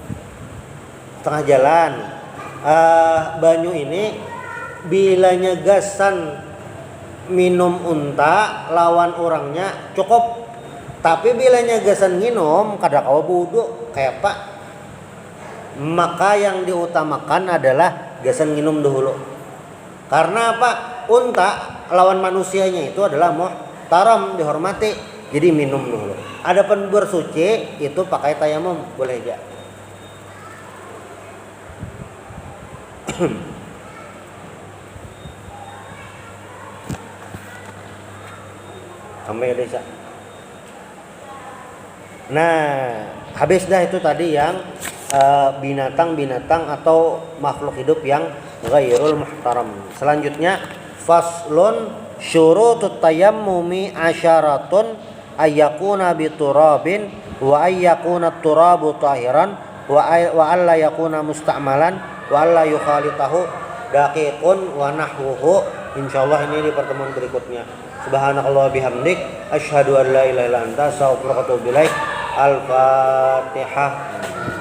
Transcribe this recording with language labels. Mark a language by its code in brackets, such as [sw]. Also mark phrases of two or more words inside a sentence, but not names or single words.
[bjn] Tengah jalan banyu ini bilanya gasan minum unta lawan orangnya cukup. Tapi bilanya gasan nginum kada kawa budu kayak apa? Maka yang diutamakan adalah gasan nginum dahulu. [id] Karena apa? Unta lawan manusianya itu adalah muhtaram, dihormati. Jadi minum dulu. Adapun bersuci itu pakai tayamum boleh aja. Sampai desa. Nah, habis dah itu tadi yang binatang-binatang atau makhluk hidup yang [ar] غير المحترم. Selanjutnya فصل شروط التيمم عشرة أن يكون بتراب وأن يكون التراب طاهرا وألا يكون مستعملا وألا يخالطه دقيق ونحوه. [id] Insyaallah ini di pertemuan berikutnya. [ar] سبحانك اللهم بحمدك أشهد أن لا إله إلا أنت أستغفرك وأتوب إليك. Al-Fatihah.